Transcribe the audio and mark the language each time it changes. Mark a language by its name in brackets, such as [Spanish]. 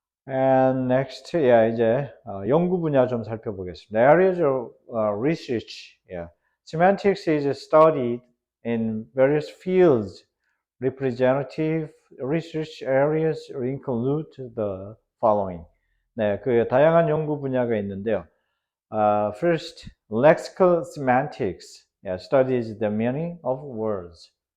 [English] And next, [Korean] 이제 연구 분야 좀 살펴보겠습니다. [English] Areas of research. Semantics is studied in various fields. Representative research areas include the following. [Korean] 그 다양한 연구 분야가 있는데요. [English] First, lexical semantics studies the meaning of words.